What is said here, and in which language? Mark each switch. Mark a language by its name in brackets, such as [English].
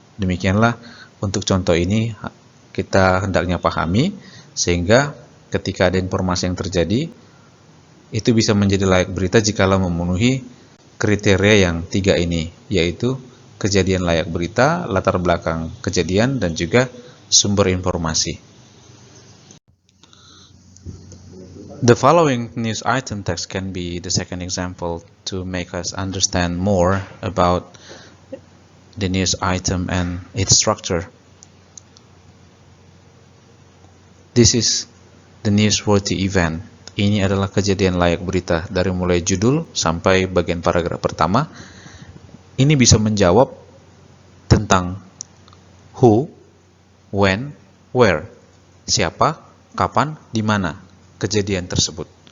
[Indonesian] Demikianlah untuk contoh ini kita hendaknya pahami, sehingga ketika ada informasi yang terjadi, itu bisa menjadi layak berita jikalau memenuhi kriteria yang 3 ini, yaitu kejadian layak berita, latar belakang kejadian, dan juga sumber informasi. [English] The following news item text can be the second example to make us understand more about the news item and its structure. This is the newsworthy event. [Indonesian] Ini adalah kejadian layak berita dari mulai judul sampai bagian paragraf pertama. Ini bisa menjawab tentang [English] who, when, where, [Indonesian] siapa, kapan, di mana kejadian tersebut.